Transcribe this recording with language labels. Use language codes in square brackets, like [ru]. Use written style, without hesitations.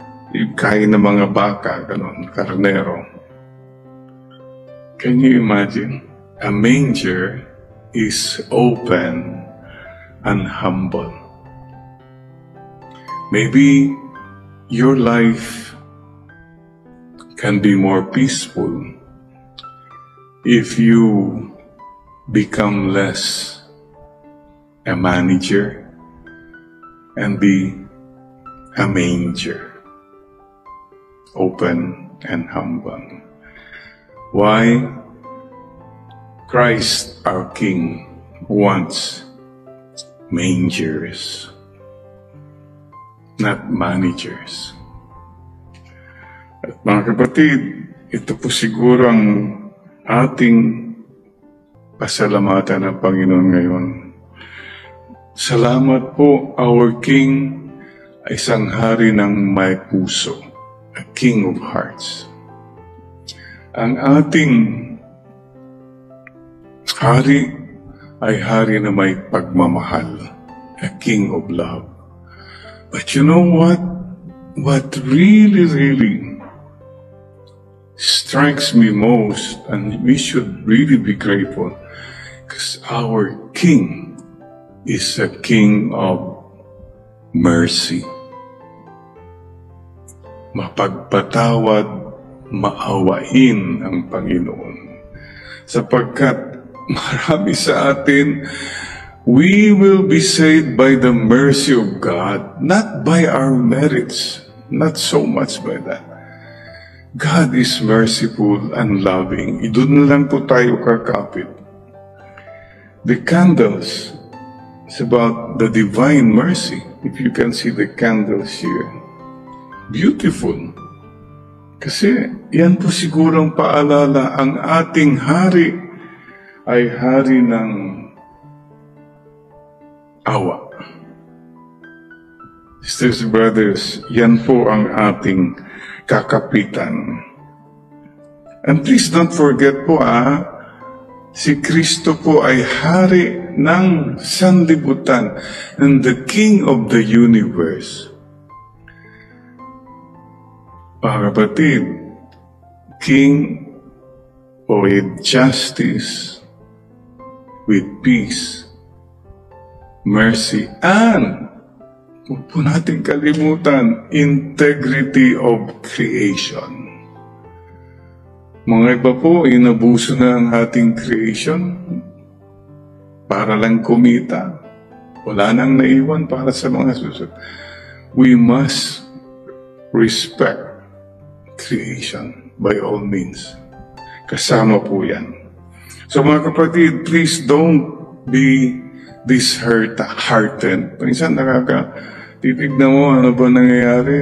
[tl] Yung kain ng mga baka, ganon, karnero. [en] Can you imagine? A manger is open and humble. Maybe your life can be more peaceful if you become less a manager and be a manger. Open and humble. Why? Christ, our King, wants mangers, not managers. [tl] At mga kapatid, ito po siguro ang ating pasalamatan ng Panginoon ngayon. Salamat po, [en] our King [tl] ay isang hari ng may puso. [en] A King of Hearts. [tl] Ang ating hari ay hari na may pagmamahal. [en] A King of Love. But you know what? What really, really strikes me most, and we should really be grateful, because our King is a King of mercy. [tl] Mapagpatawad, maawain ang Panginoon. Sapagkat marami sa atin, [en] we will be saved by the mercy of God, not by our merits, not so much by that. God is merciful and loving. [tl] Doon na lang po tayo kakapit. [en] The candles is about the divine mercy. If you can see the candles here. Beautiful. [tl] Kasi yan po sigurong paalala, ang ating hari ay hari ng awa. [en] Sisters and brothers, [tl] yan po ang ating kakapitan. [en] And please don't forget po, [tl] si Kristo po ay hari ng sanlibutan [en] and the King of the universe. [tl] Mga kapatid, [en] King with justice, with peace, mercy, and [tl] huwag po natin kalimutan, [en] integrity of creation. [tl] Mga iba po, inabuso na ang ating creation para lang kumita. Wala nang naiwan para sa mga susunod. [en] We must respect creation by all means. [tl] Kasama po yan. So mga kapatid, [en] please don't be disheartened. [tl] Minsan titignan mo, ano ba nangyayari?